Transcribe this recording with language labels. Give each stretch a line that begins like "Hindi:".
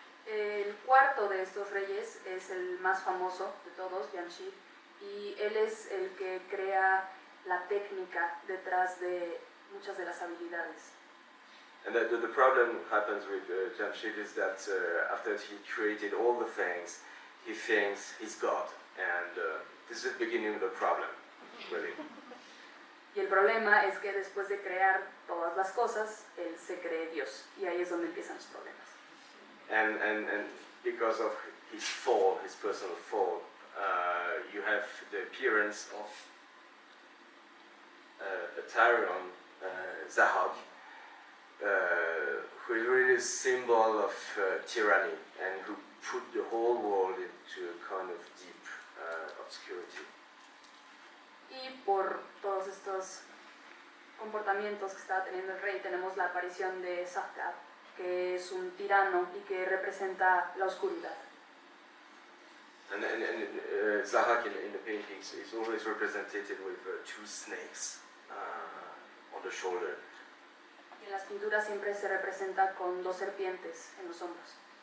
Spanish: El cuarto de estos reyes es el más famoso de todos, Jamshid, y él es el que crea la técnica detrás de muchas de las habilidades.
English: And the problem happens with Jamshid is that after he created all the things, he thinks he's God. And this is the beginning of the problem, really.
Spanish: Y el problema es que después de crear todas las cosas, él se cree Dios. Y ahí es donde empiezan los problemas.
English: And because of his fall, his personal fall, you have the appearance of a tyrant, Zahag, who is really a symbol of tyranny and who put the whole world into a kind of deep obscurity.
Spanish: Y por todos estos comportamientos que estaba teniendo el rey, tenemos la aparición de Zahag, que es un tirano y que representa la oscuridad.
English: And Zahag in the paintings is always represented with 2 snakes on the shoulder.
Spanish: Y en las pinturas siempre se representa con 2 serpientes en los hombros.